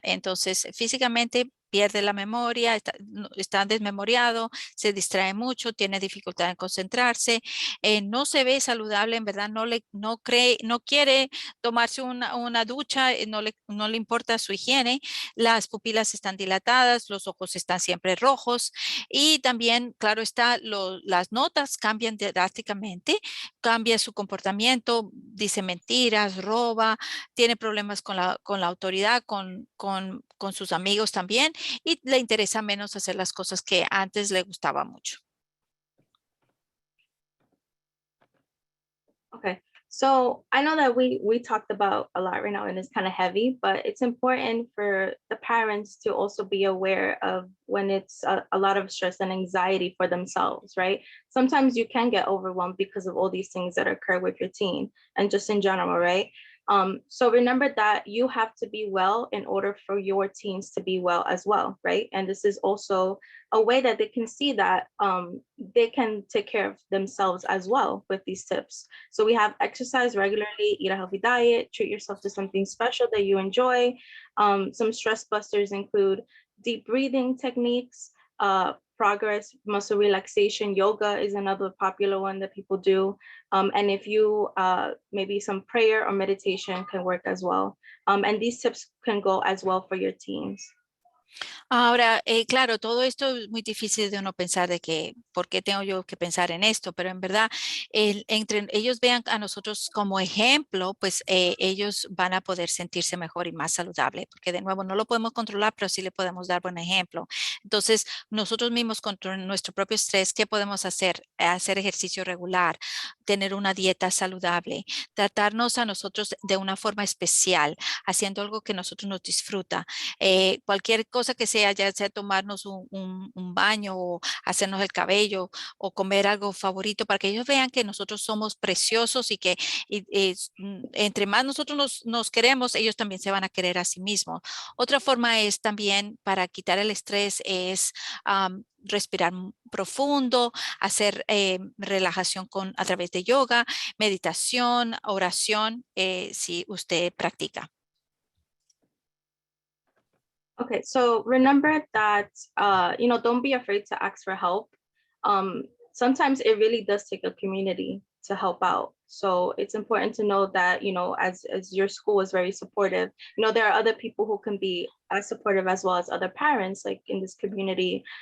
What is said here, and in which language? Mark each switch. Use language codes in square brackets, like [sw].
[es] Entonces, físicamente pierde la memoria, está desmemoriado, se distrae mucho, tiene dificultad en concentrarse, no se ve saludable, en verdad no quiere tomarse una ducha, no le importa su higiene, las pupilas están dilatadas, los ojos están siempre rojos y también, claro está, las notas cambian drásticamente, cambia su comportamiento, dice mentiras, roba, tiene problemas con la autoridad, con sus amigos también, y le interesa menos hacer las cosas que antes le gustaba mucho. [en] Okay, so I know that we talked about a lot right now and it's kind of heavy, but it's important for the parents to also be aware of when it's a lot of stress and anxiety for themselves, right? Sometimes you can get overwhelmed because of all these things that occur with your teen and just in general, right? So remember that you have to be well in order for your teens to be well as well, right? And this is also a way that they can see that they can take care of themselves as well with these tips. So we have exercise regularly, eat a healthy diet, treat yourself to something special that you enjoy. Some stress busters include deep breathing techniques, progress, muscle relaxation, yoga is another popular one that people do. And if you, maybe some prayer or meditation can work as well. And these tips can go as well for your teens. [es] Ahora, claro, todo esto es muy difícil de uno pensar de que, ¿por qué tengo yo que pensar en esto? Pero en verdad, entre ellos vean a nosotros como ejemplo, pues ellos van a poder sentirse mejor y más saludable, porque de nuevo no lo podemos controlar, pero sí le podemos dar buen ejemplo. Entonces, nosotros mismos contra nuestro propio estrés, ¿qué podemos hacer? Hacer ejercicio regular, tener una dieta saludable, tratarnos a nosotros de una forma especial, haciendo algo que nosotros nos disfruta. Cualquier cosa que sea, ya sea tomarnos un baño o hacernos el cabello o comer algo favorito para que ellos vean que nosotros somos preciosos y que entre más nosotros nos queremos, ellos también se van a querer a sí mismos. Otra forma es también para quitar el estrés es respirar profundo, hacer relajación a través de yoga, meditación, oración, si usted practica. [en] Okay, so remember that, don't be afraid to ask for help. Sometimes it really does take a community to help out. So it's important to know that, as your school is very supportive, there are other people who can be as supportive as well as other parents, like in this community.